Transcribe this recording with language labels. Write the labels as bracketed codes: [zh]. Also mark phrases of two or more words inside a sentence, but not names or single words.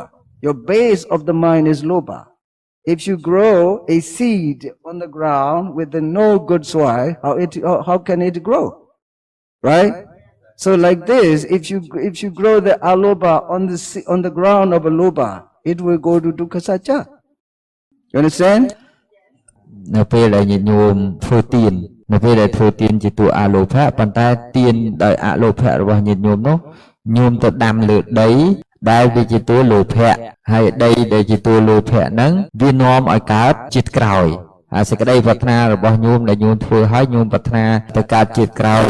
[en] Your base of the mind is loba. If you grow a seed on the ground with no good soil, how can it grow, right? So like this, if you grow the aloba on the ground of a loba, it will go to dukkhasacha. You understand? [km] នៅពេលដែលញាតិញោមធ្វើទាននៅពេលដែលធ្វើទានជាតួអលោភៈប៉ុន្តែទានដោយអលោភៈរបស់ញាតិញោមនោះញោមទៅដាំលើដីដែលវាជាតួលោភៈហើយដីដែលជាតួលោភៈហ្នឹងវានាំឲ្យកើតជាតិក្រោយហើយសេចក្តីប្រាថ្នារបស់ញោមដែលញោមធ្វើឲ្យញោមប្រាថ្នាទៅកើតជាតិក្រោយ